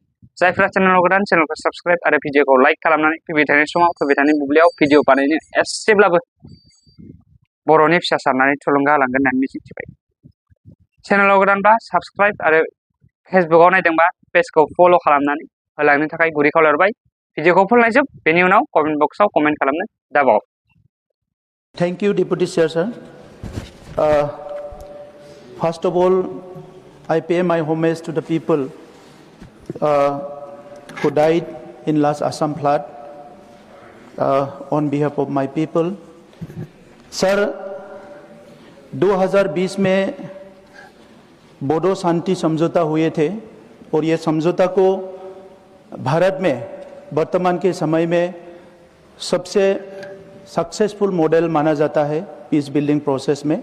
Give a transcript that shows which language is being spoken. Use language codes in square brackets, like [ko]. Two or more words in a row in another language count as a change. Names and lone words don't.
[brx] जायफ्रा चेनेलाव गोदान चेनेलखौ साबस्क्राइब आरो भिडिअखौ लाइक खालामनानै फैबाय थानाय समाव फैबाय थानाय बुब्लियाव भिडिअ बानायनो एसेब्लाबो बर'नि फिसा सारनानै थुलुंगा होलांगोन होननानै मिजिंथिबाय। चेनेलाव गोदानबा साबस्क्राइब आरो फेसबुकआव नायदोंबा पेजखौ फल' खालामनानै होलांनो थाखाय गुरै खावलायहरबाय। भिडिअखौ फोलायजोब बेनि उनाव [en] comment box [brx] कमेन्ट खालामनो दाबाव। [en] Thank you, Deputy Chair, sir. First of all, I pay my homage to the people who died in last Assam flood on behalf of my people. [hi] Sir, 2020 में बोडो शांति समझौता हुए थे और ये समझौता को भारत में वर्तमान के समय में सबसे [en] successful model [hi] माना जाता है [en] peace building process [hi] में।